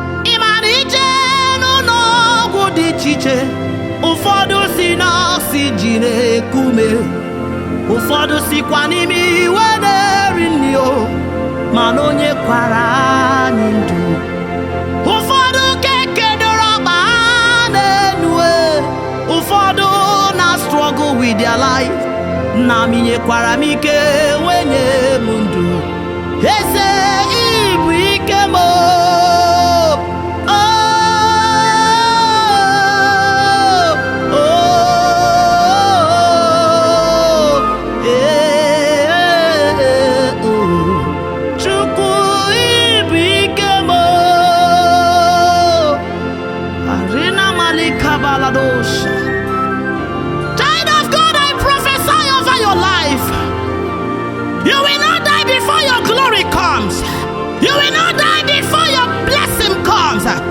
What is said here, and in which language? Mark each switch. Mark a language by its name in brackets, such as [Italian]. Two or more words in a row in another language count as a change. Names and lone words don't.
[Igbo] Ị ma na ije n'ụlọ ọgwụ dị iche iche, ụfọdụ si na oxygen ekume, ụfọdụ sikwa n'ime iwe na-eri nri o, mana onye kwara anyị ndụ. Ụfọdụ ka ekedoro ọkpa ha n'enu e, ụfọdụ na [English] struggle with their life. [Igbo] Nna m nyekwara m ike, wee nye m ndụ. Eze, ị bụ ike m o. Oh, oh, eh, eh, oh. Chukwu, ị bụ ike m o. [English] Arena Malika Baladosha. Child of God, I prophesy over your life. You will not die before your glory comes. You will not die before your blessing comes.